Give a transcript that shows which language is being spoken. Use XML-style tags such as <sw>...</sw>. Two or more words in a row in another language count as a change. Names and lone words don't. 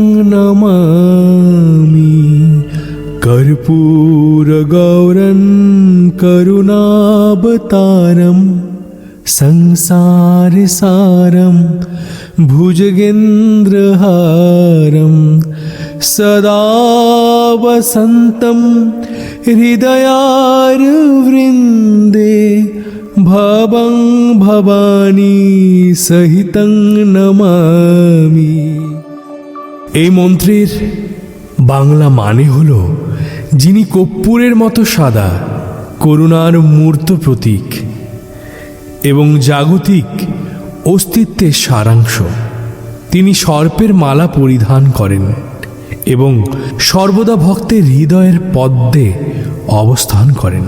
<sa>नमामि कर्पूरगौरं करुणावतारं संसारसारं भुजगेन्द्रहारं सदा वसन्तं हृदयारविन्दे भवं भवानी सहितं नमामि।</sa> <bn>এই মন্ত্রের বাংলা মানে হলো যিনি কর্পূরের মতো সাদা, করুণার মূর্ত প্রতীক এবং জাগতিক অস্তিত্বের সারাংশ। তিনি সর্পের মালা পরিধান করেন এবং সর্বদা ভক্তের হৃদয়ের পদ্মে অবস্থান করেন।</bn>